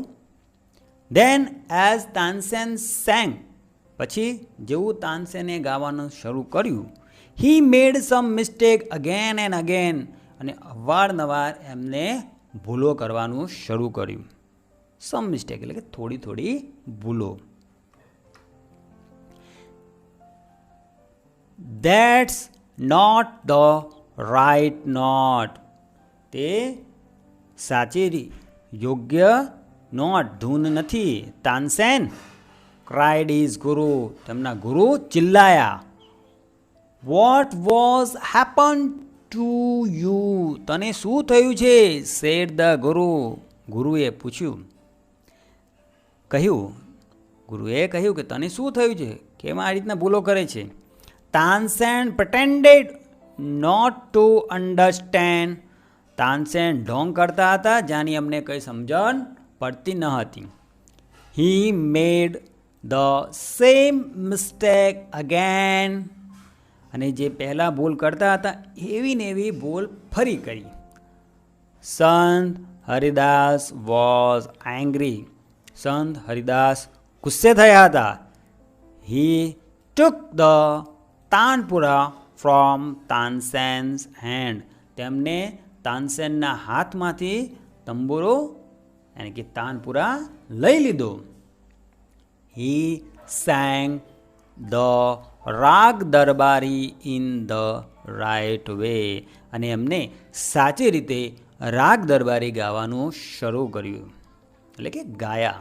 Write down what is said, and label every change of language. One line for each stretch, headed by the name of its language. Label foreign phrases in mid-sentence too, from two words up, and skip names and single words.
English: Then as Tansen sang.
Gujarati: પછી જેવું તાનસેને ગાવાનું શરૂ કર્યું,
English: He made some mistake again and again.
Gujarati: અને અવારનવાર એમને ભૂલો કરવાનું શરૂ કર્યું.
English: some mistake
Gujarati: એટલે કે થોડી થોડી ભૂલો.
English: That's not the right note.
Gujarati: તે સાચી યોગ્ય નોટ, ધૂન નથી.
English: તાનસેન cried his guru.
Gujarati: તેમના ગુરુ ચિલ્લાયા.
English: What was happened to you?
Gujarati: તને શું થયું છે?
English: said the guru.
Gujarati: ગુરુએ પૂછ્યું, ગુરુએ કહ્યું કે તને શું થયું છે? કેમ આ રીતના ભૂલો કરે છે? તાનસેન
English: pretended not to understand.
Gujarati: તાનસેન ઢોંગ કરતા હતા, જાની અમને કંઈ સમજણ પડતી ન હતી.
English: He made the same mistake again.
Gujarati: અને જે પહેલાં ભૂલ કરતા હતા એવી ને એવી ભૂલ ફરી કરી.
English: Sant Haridas was angry.
Gujarati: સંત હરિદાસ ગુસ્સે થયા હતા.
English: He took the તાનપુરા from Tansen's hand.
Gujarati: તેમને તાનસેનના હાથમાંથી તંબુરો એટલે કે તાનપુરા લઈ લીધો.
English: He sang the Raag Darbari in the right way,
Gujarati: અને એમને સાચી રીતે રાગ દરબારી ગાવાનું શરૂ કર્યું, એટલે કે ગાયા.